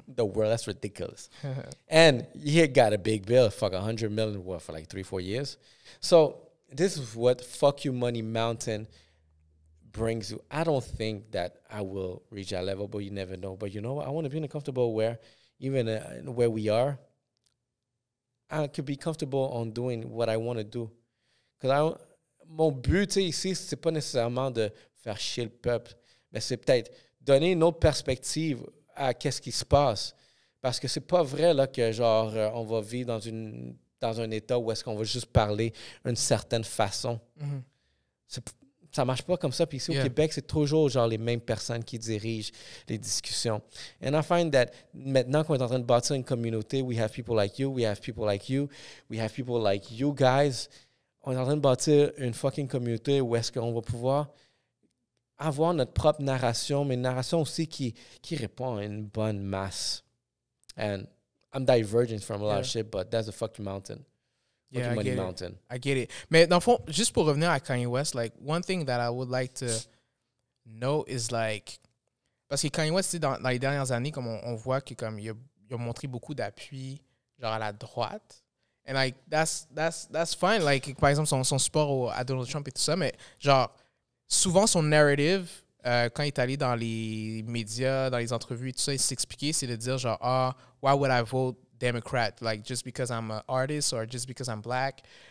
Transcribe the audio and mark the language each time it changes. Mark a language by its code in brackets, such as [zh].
[en] The world, that's ridiculous. And he got a big bill, fuck $100 million, for like 3-4 years. So this is what fuck you money mountain brings you. I don't think that I will reach that level, but you never know. But you know what? I want to be in a comfortable where, even where we are, I could be comfortable on doing what I want to do. Because [fr] mon but ici, c'est pas nécessairement de faire chier le peuple, mais c'est peut-être donner une autre perspective à qu'est-ce qui se passe. Parce que c'est pas vrai là, que genre on va vivre dans un état où est-ce qu'on va juste parler d'une certaine façon. Ça marche pas comme ça. Puis ici au Québec, c'est toujours genre les mêmes personnes qui dirigent les discussions. [en] And I find that [fr] maintenant qu'on est en train de bâtir une communauté, [en] we have people like you, we have people like you, we have people like you guys. [fr] On est en train de bâtir une fucking communauté où est-ce qu'on va pouvoir avoir notre propre narration, mais une narration aussi qui répond à une bonne masse. [en] And I'm diverging from a lot of shit, but that's a fucking mountain. Yeah, money mountain. I get it. [fr] Mais dans le fond, juste pour revenir à Kanye West, like, [en] one thing that I would like to know is like, [fr] parce que Kanye West, dans les dernières années, comme on voit que comme il a montré beaucoup d'appui genre à la droite. [en] And like that's fine. [fr] Like par exemple son support à Donald Trump et tout ça, mais genre souvent son narrative quand il est allé dans les médias, dans les entrevues et tout ça, il s'expliquait, c'est de dire genre [en] why would I vote Democrat, like just because I'm an artist or just because I'm black.